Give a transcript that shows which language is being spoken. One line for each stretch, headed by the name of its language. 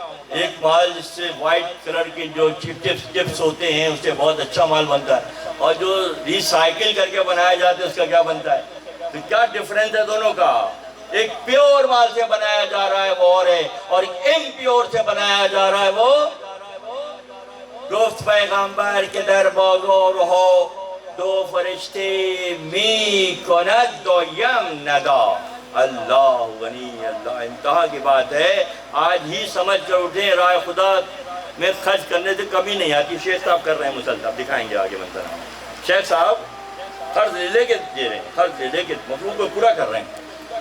Urdu: ایک مال جس سے وائٹ کلر کے جو چپس ہوتے ہیں اس سے بہت اچھا مال بنتا ہے, اور جو ریسائیکل کر کے بنایا جاتا ہے اس کا کیا بنتا ہے. تو کیا ڈیفرنس ہے دونوں کا. ایک پیور مال سے بنایا جا رہا ہے وہ اور ہے, اور ایک امپیور سے بنایا جا رہا ہے وہ.
Persian: گفت پیغمبر کے در بازار ہو دو فرشتے می کند دویم ندا.
Urdu: اللہ غنی اللہ, انتہا کی بات ہے. آج ہی سمجھ کر اٹھیں راہ خدا میں خرچ کرنے سے کمی نہیں آتی. شیخ صاحب کر رہے ہیں مسلسل, دکھائیں گے آگے منظر. شیخ صاحب قرض لے کے دے رہے ہیں, قرض لے کے مفہوم کو پورا کر رہے ہیں.